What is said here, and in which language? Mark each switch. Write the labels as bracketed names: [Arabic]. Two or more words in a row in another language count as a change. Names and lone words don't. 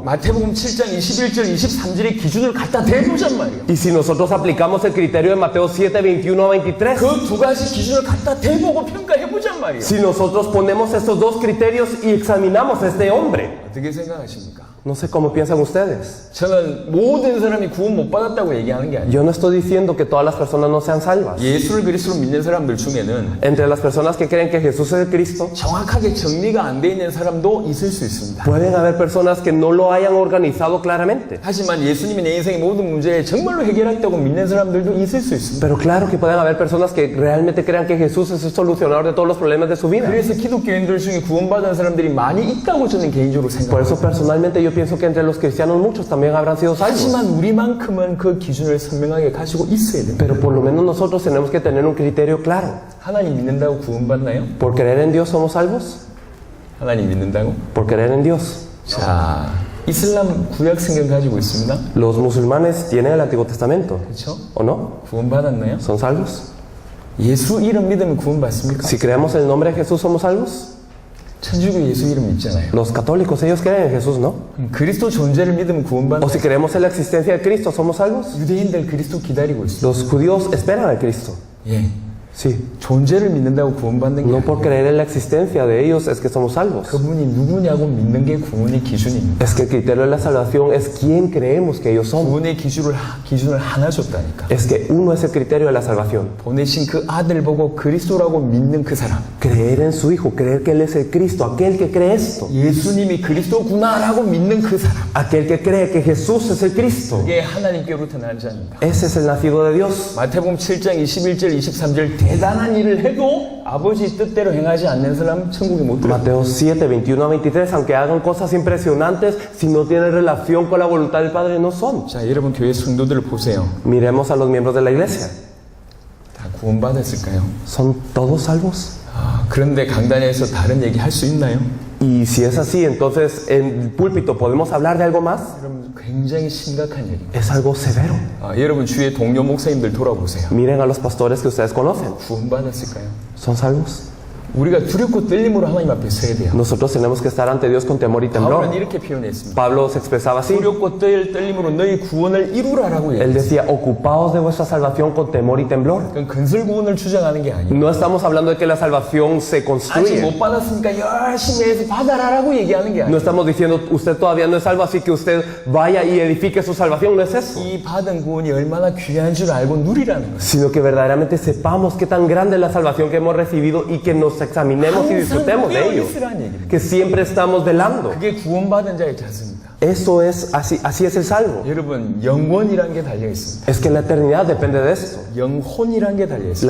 [Korean] 마태복음 7장 21절 23절의 기준을 갖다 대보자 말이에요. [Spanish] y si nosotros aplicamos el criterio de Mateo 7:21-23, [Korean] 그 두 가지 기준을 갖다 대보고 평가해보자 말이에요. [Spanish] si nosotros ponemos estos dos criterios y examinamos a este hombre, [Korean] 어떻게 생각하십니까? [Spanish] no sé cómo piensan ustedes. [Korean] 저는 모든 사람이 구원 못 받았다고 얘기하는 게 아니에요. [Spanish] Yo no estoy diciendo que todas las personas no sean salvas. [Korean] 예수를 그리스도로 믿는 사람들 중에는 [Spanish] Entre las personas que creen que Jesús es el Cristo, [Korean] 정확하게 정리가 안 돼 있는 사람도 있을 수 있습니다. [Spanish] pueden haber personas que no lo hayan organizado claramente. [Korean] 하지만 예수님이 내 인생의 모든 문제에 정말로 해결했다고 믿는 사람들도 있을 수 있습니다. [Spanish] Pero claro que pueden haber personas que realmente crean que Jesús es el solucionador de todos los problemas de su vida. [Korean] 그래서 기독교인들 중에 구원받은 사람들이 많이 있다고 저는 개인적으로 [Spanish] Por eso [Korean] 생각합니다. [Spanish] personalmente yo pienso que entre los cristianos muchos también habrán sido salvos. [Korean] 하지만 우리만큼은 그 기준을 선명하게 가지고 있어야 됩니다. [Spanish] Pero por lo menos nosotros tenemos que tener un criterio claro. [Korean] 하나님 믿는다고 구원받나요? [Spanish] ¿Por creer en Dios somos salvos? [Korean] 하나님 믿는다고? [Spanish] Por creer en Dios. [Korean] 자, 이슬람 구약 성경 가지고 있습니다. [Spanish] Los musulmanes tienen el Antiguo Testamento, [Korean] 그렇죠? [Spanish] ¿o no? [Korean] 구원받았나요? [Spanish] ¿Son salvos? [Korean] 예수 이름 믿으면 구원받습니까? [Spanish] Si creemos en el nombre de Jesús, ¿somos salvos? [Korean] 천주교 예수 이름 믿잖아요. [Spanish] Los católicos, ellos creen en Jesús, ¿no? [Korean] 그리스도 존재를 믿으면 [Spanish] O [Korean] 구원받나요? [Spanish] si creemos en la existencia de Cristo, ¿somos salvos? [Korean] 유대인들 그리스도 기다리고 있어요. [Spanish] Los judíos esperan a Cristo. [Korean] 예. [Spanish] Sí. [Korean] 존재를 믿는다고 구원받는 게 [Spanish] No [Korean] 아니에요. [Spanish] por creer en la existencia de ellos es que somos salvos. [Korean] 그분이 누구냐고 믿는 게 구원의 기준입니다. [Spanish] Es que el criterio de la salvación es quién creemos que ellos son. [Korean] 구원의 기준을 하나 줬다니까. [Spanish] Es que uno es el criterio de la salvación. [Korean] 보내신 그 아들 보고 그리스도라고 믿는 그 사람. [Spanish] Creer en su Hijo, creer que Él es el Cristo, aquel que cree esto. [Korean] 예수님이 그리스도구나라고 믿는 그 사람. [Spanish] Aquel que cree que Jesús es el Cristo. [Korean] 그게 하나님께로부터 난 자입니다. [Spanish] Ese es el nacido de Dios. [Korean] 마태복음 7장 21절 23절 대단한 일을 해도 아버지 뜻대로 행하지 않는 사람 천국에 못 들어요. [Spanish] Mateo 7, 21-23, aunque hagan cosas impresionantes, si no tienen relación con la voluntad del Padre, no son. [Korean] 자, 여러분 교회 성도들을 보세요. [Spanish] Miremos a los miembros de la iglesia. [Korean] 다 구원받았을까요? [Spanish] ¿Son todos salvos? [Korean] 그런데 강단에서 다른 얘기 할 수 있나요? [Spanish] Y si es así, entonces en el púlpito podemos hablar de algo más. [Korean] 여러분 굉장히 심각한 얘기입니다. [Spanish] Es algo severo. [Korean] 여러분 주위의 동료 목사님들 돌아보세요. [Spanish] Miren a los pastores que ustedes conocen. [Korean] 구원받았을까요? [Spanish] ¿Son salvos? [Korean] 우리가 두렵고 떨림으로 하나님 앞에 서야 돼요. [Spanish] Nosotros tenemos que estar ante Dios con temor y [Korean] 바울은 [Spanish] temblor. [Korean] 이렇게 표현했습니다. [Spanish] Pablo se expresaba así. [Korean] 두렵고 떨림으로 너희 구원을 이루라라고 [Spanish] Él [Korean] 얘기했어요. [Spanish] decía, ocupaos de vuestra salvación con temor y temblor. [Korean] 그건 건설 구원을 주장하는 게 아니에요. [Spanish] No estamos hablando de que la salvación se [Korean] 아직 [Spanish] construye. [Korean] 못 받았으니까 열심히 해서 받아라라고 얘기하는 게 [Spanish] No [Korean] 아니에요. [Spanish] estamos diciendo, usted todavía no es salvo, así que usted vaya y edifique su salvación. No es eso. [Korean] 이 받은 구원이 얼마나 귀한 줄 알고 누리라는 거예요. [Spanish] Sino que verdaderamente sepamos qué tan grande es la salvación que hemos recibido y que nos examinemos y disfrutemos de ello. [Korean] 있으라는 얘기입니다. [Spanish] Que siempre estamos velando. [Korean] 그게 구원받은 자의 자세입니다. [Spanish] Eso es, así es el salvo. [Korean] 여러분 영원이란 게 달려 있습니다. [Spanish] Es que la eternidad depende de esto. [Korean] 영혼이란 게 달려 있습니다.